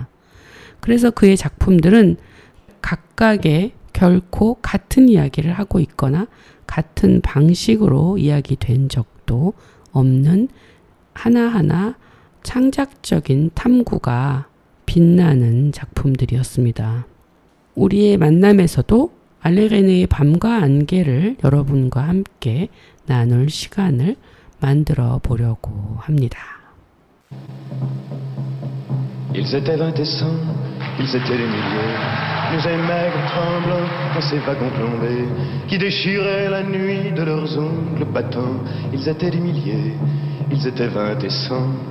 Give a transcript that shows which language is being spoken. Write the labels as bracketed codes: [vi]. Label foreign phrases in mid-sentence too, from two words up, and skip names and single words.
[ko] 그래서 그의 작품들은 각각의 결코 같은 이야기를 하고 있거나 같은 방식으로 이야기된 적도 없는 하나하나 창작적인 탐구가 빛나는 작품들이었습니다. 우리의 만남에서도 알렌 레네의 밤과 안개를 여러분과 함께 나눌 시간을 만들어 보려고 합니다. [fr] Ils étaient 20 et 100, ils étaient des milliers, nous et maigres tremblants dans ces wagons plombés qui déchiraient la nuit de leurs ongles battants. Ils étaient des milliers, ils étaient 20 et 100.